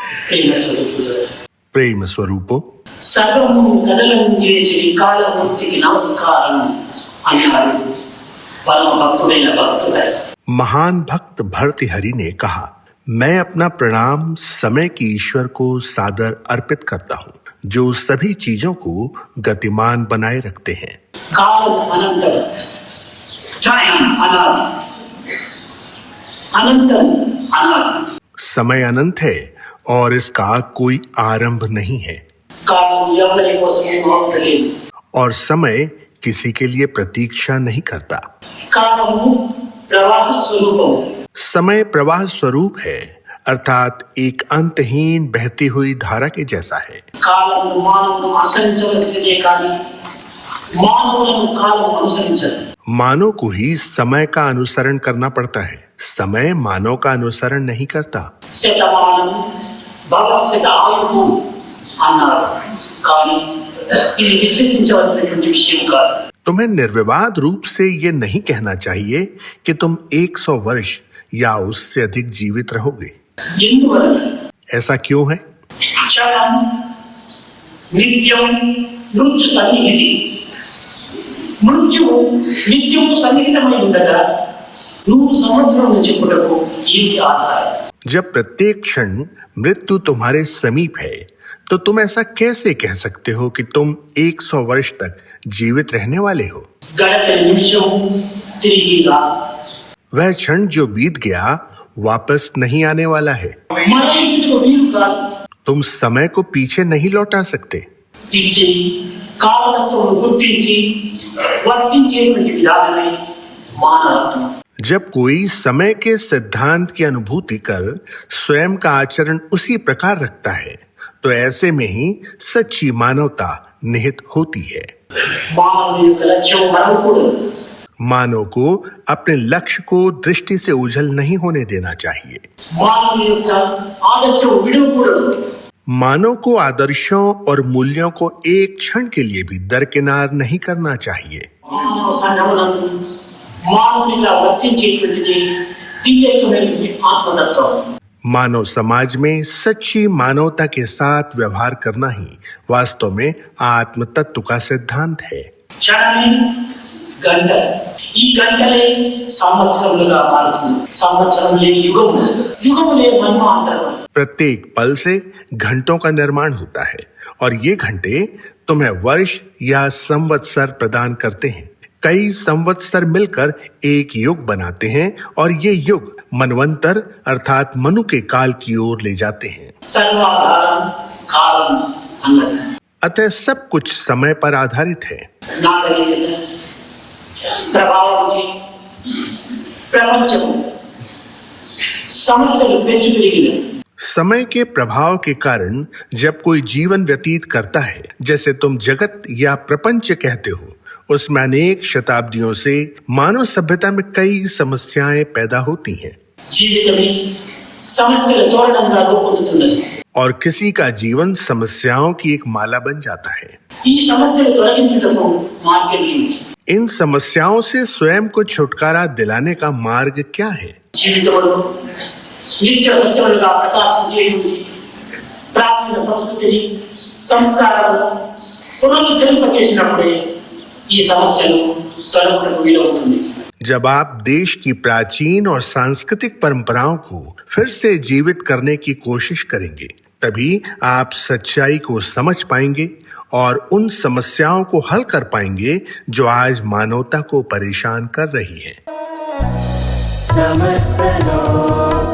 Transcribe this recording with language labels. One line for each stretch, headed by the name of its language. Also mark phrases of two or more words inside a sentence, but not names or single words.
Telugu: ప్రేమ స్వరూపో సర్వము కదలం చేసి కాలమూర్తికి నమస్కారం అన్నాడు పరమ భక్తుడైన భక్తుడు.
Hindi: महान भक्त भर्तृहरि ने कहा, मैं अपना प्रणाम समय की ईश्वर को सादर अर्पित करता हूँ, जो सभी चीजों को गतिमान बनाए रखते हैं.
Telugu: కాలం అనంతం, టైం అనాది, అనంతం అనాది.
Hindi: समय अनंत है और इसका कोई आरंभ नहीं है.
Telugu: కాలం ఎవరి కోసమూ ఆగలేదు.
Hindi: और समय किसी के लिए प्रतीक्षा नहीं करता.
Telugu: కాలము ప్రవాహ స్వరూపం.
Hindi: समय प्रवाह स्वरूप है, अर्थात एक अंतहीन बहती हुई धारा के जैसा है.
Telugu: కాలము మానవును అనుసరించవలసినదే కానీ మానవులను కాలం అనుసరించదు.
Hindi: मानव को ही समय का अनुसरण करना पड़ता है, समय मानव का अनुसरण नहीं करता.
Sanskrit: శతమానం భవత్ శత ఆయువు
Telugu: అన్నారు, కానీ ఇది విశ్వసించవలసినటువంటి విషయం కాదు.
Hindi: तुम्हें निर्विवाद रूप से ये नहीं कहना चाहिए कि तुम 100 वर्ष या उससे अधिक जीवित रहोगे.
Telugu: ఎందువలన
Hindi: ऐसा क्यों है?
Telugu: క్షణం నిత్యం మృత్యు సన్నిహితి. మృత్యువు నిత్యము సన్నిహితమై ఉండగా నువ్వు సంవత్సరం చెప్పుటకు ఏమి ఆధారం?
Hindi: जब प्रत्येक क्षण मृत्यु तुम्हारे समीप है, तो तुम ऐसा कैसे कह सकते हो कि तुम 100 वर्ष तक जीवित रहने वाले हो?
Telugu: గడచిన నిమిషం తిరిగి రాదు.
Hindi: वह क्षण जो बीत गया वापस नहीं आने वाला है.
Telugu: మరణించుటకు వీలు కాదు.
Hindi: तुम समय को पीछे नहीं लौटा सकते.
Telugu: ఇట్టి కాలతత్వమును గుర్తించి వర్తించేటువంటి విధానమే మానవత్వం.
Hindi: जब कोई समय के सिद्धांत की अनुभूति कर स्वयं का आचरण उसी प्रकार रखता है, तो ऐसे में ही सच्ची मानवता निहित होती है.
Telugu: మానవుని యొక్క లక్ష్యం మరవకూడదు.
Hindi: मानव को अपने लक्ष्य को दृष्टि से ओझल नहीं होने देना चाहिए.
Telugu: మానవుని యొక్క ఆదర్శం విడవకూడదు.
Hindi: मानव को आदर्शों और मूल्यों को एक क्षण के लिए भी दरकिनार नहीं करना चाहिए.
Telugu: మానవ సంఘమునందు మానవునిగా వర్తించేటువంటిది దివ్యత్వమైనటువంటి ఆత్మతత్వం.
Hindi: मानव समाज में सच्ची मानवता के साथ व्यवहार करना ही वास्तव में आत्म तत्व का सिद्धांत है.
Telugu: క్షణమే గంట, ఈ గంటలే సంవత్సరములుగా మారుతుంది. సంవత్సరములే యుగము, యుగములే మన్వాంతరం.
Hindi: प्रत्येक पल से घंटों का निर्माण होता है और ये घंटे तुम्हें वर्ष या संवत्सर प्रदान करते हैं. कई संवत्सर मिलकर एक युग बनाते हैं और ये युग मनवंतर अर्थात मनु के काल की ओर ले जाते हैं.
Telugu: సర్వాధారం కాలం అన్నది.
Hindi: अतः सब कुछ समय पर आधारित है.
Telugu: నాగరికత ప్రభావంకి ప్రపంచము సమస్యలు పెంచు పెరిగిన
Hindi: समय के प्रभाव के कारण जब कोई जीवन व्यतीत करता है, जैसे तुम जगत या प्रपंच कहते हो, उसमें अनेक शताब्दियों से मानव सभ्यता में कई समस्याएं पैदा होती हैं.
Telugu: జీవితమే సమస్యల తోరణంగా రూపొందుతున్నది.
Hindi: और किसी का जीवन समस्याओं की एक माला बन जाता है.
Telugu: ఈ సమస్యలు తొలగించుటకు మార్గం ఏమిటి?
Hindi: इन समस्याओं से स्वयं को छुटकारा दिलाने का मार्ग क्या है?
Telugu: జీవితంలో నిత్య సత్యములుగా ప్రకాశించేటువంటి ప్రాచీన సంస్కృతిని సంస్కారాలను పునరుద్ధరింపచేసినప్పుడే ఈ సమస్యలు తొలగుటకు వీలవుతుంది.
Hindi: जब आप देश की प्राचीन और सांस्कृतिक परंपराओं को फिर से जीवित करने की कोशिश करेंगे, तभी आप सच्चाई को समझ पाएंगे और उन समस्याओं को हल कर पाएंगे जो आज मानवता को परेशान कर रही हैं.